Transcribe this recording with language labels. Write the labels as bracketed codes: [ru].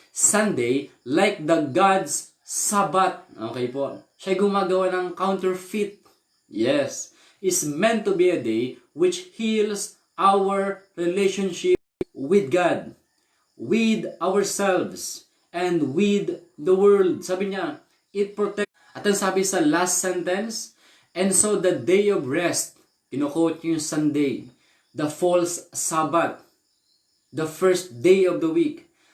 [en] Sunday, like the God's Sabbath. [tl] Okay po. Siya gumagawa ng counterfeit. [en] Yes. Is meant to be a day which heals our relationship with God, with ourselves, and with the world. [tl] Sabi niya, [en] it protects. [tl] At ang sabi sa [en] last sentence, and so the day of rest, [tl] kinuquote yung [en] Sunday, the false Sabbath, the first day of the week.